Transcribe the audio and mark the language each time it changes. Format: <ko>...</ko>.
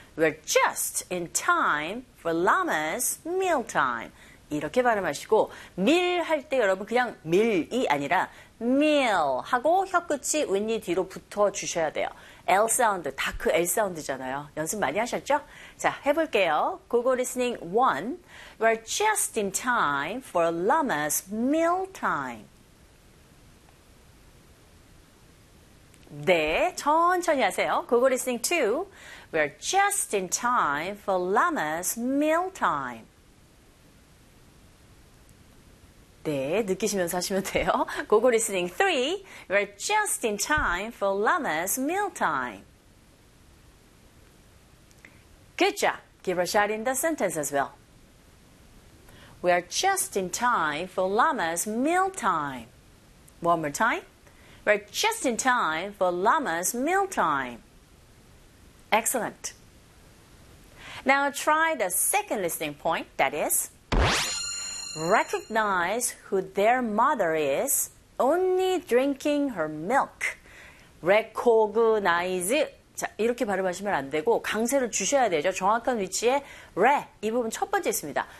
<en>We're just in time for llamas mealtime.</en> <ko>이렇게 발음하시고, meal 할 때 여러분 그냥 meal이 아니라 meal 하고 혀끝이 윗니 뒤로 붙어주셔야 돼요. L 사운드, 다크 L 사운드잖아요. 연습 많이 하셨죠? 자, 해볼게요.</ko> <en>Google listening 1. We're just in time for llamas meal time.</en> <ko>네, 천천히 하세요.</ko> <en>Google listening 2. We're just in time for llamas meal time.</en> <ko>네, 느끼시면서 하시면 돼요.</ko> <en>Google listening 3. We're just in time for llamas meal time. Good job. Give a shot in the sentence as well. We're just in time for llamas meal time. One more time. We're just in time for llamas meal time. Excellent. Now try the second listening point, that is, recognize who their mother is, only drinking her milk. Recognize.</en> <ko>자, 이렇게 발음하시면 안 되고 강세를 주셔야 되죠. 정확한 위치에 re, 이 부분 첫 번째 있습니다.</ko>